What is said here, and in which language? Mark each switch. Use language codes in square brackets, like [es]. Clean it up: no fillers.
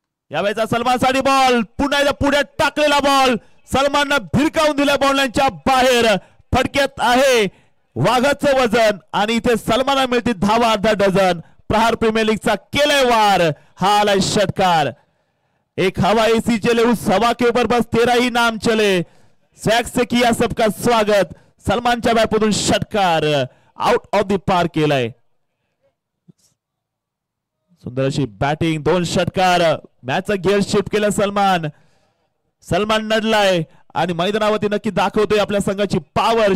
[mr] यावेळेचा सलमानसाठी ball पुन्हा एकदा पुढे टाकलेला बॉल सलमाननं भिरकावून दिला बॉलच्या बाहेर. फटक्यात आहे वाघाचं वजन आणि इथे सलमानला मिळते धावा अर्धा डझन. प्रहार प्रीमियर लीगचा केलाय वार. हा आलाय षटकार. [hi] एक हवा एसी चले उस हवा के ऊपर बस तेरा ही नाम चले. स्वैग से किया सबका स्वागत. [mr] सलमानच्या बॅटमधून षटकार आउट ऑफ द पार्क केलाय. सुंदर अशी बॅटिंग 2 षटकार. मॅचचा गिअर शिफ्ट केला सलमान. सलमान नडलाय आणि मैदानावरती नक्की दाखवतोय आपल्या संघाची पॉवर.